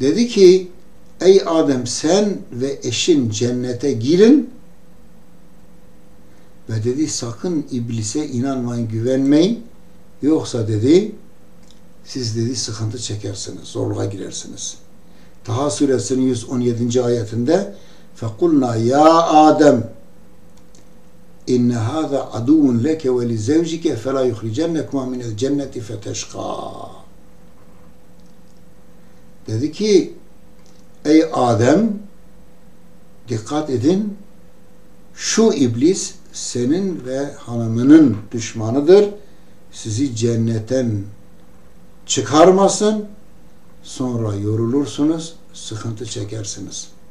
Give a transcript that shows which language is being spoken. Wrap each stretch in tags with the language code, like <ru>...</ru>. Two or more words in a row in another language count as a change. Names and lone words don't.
<tr>Dedi ki ey Adem sen ve eşin cennete girin ve dedi sakın iblise inanmayın, güvenmeyin. Yoksa dedi siz dedi sıkıntı çekersiniz, zorluğa girersiniz. Taha suresinin 117. ayetinde</tr> <ar>فَقُلْنَا يَا آدَمْ اِنَّ هَذَا عَدُوٌ لَكَ وَلِزَوْجِكَ فَلَا يُخْرِجَنَّكُمَا مِنَ الْجَنَّةِ فَتَشْقَى.</ar> <tr>Dedi ki ey Adem dikkat edin, şu iblis senin ve hanımının düşmanıdır. Sizi cennetten çıkarmasın, sonra yorulursunuz, sıkıntı çekersiniz.</tr>